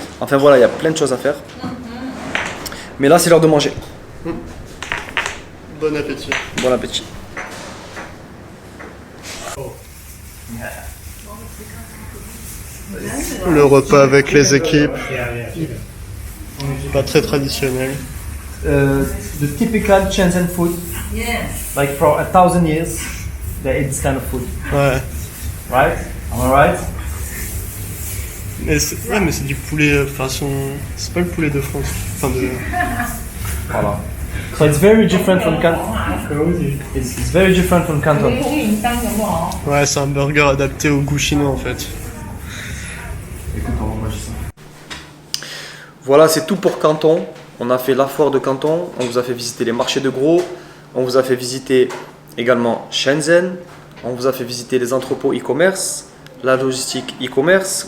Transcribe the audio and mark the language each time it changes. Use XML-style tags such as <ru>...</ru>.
<fr>Enfin voilà, il y a plein de choses à faire. Mais là, c'est l'heure de manger. Bon appétit. Bon appétit. Le repas avec les équipes, pas très traditionnel.</fr> <en>The typical Shenzhen food, like for 1000 years, they eat this kind of food,</en> <fr>Ouais.</fr> <en>right? Am I right?</en> <fr>Mais c'est du poulet façon. C'est pas le poulet de France. Enfin de. Voilà.</fr> <en>So it's very different from Canton. It's very different from Canton.</en> <fr>Ouais, c'est un burger adapté au goût chinois en fait. Voilà, c'est tout pour Canton. On a fait la foire de Canton, on vous a fait visiter les marchés de gros, on vous a fait visiter également Shenzhen, on vous a fait visiter les entrepôts e-commerce, la logistique e-commerce.</fr>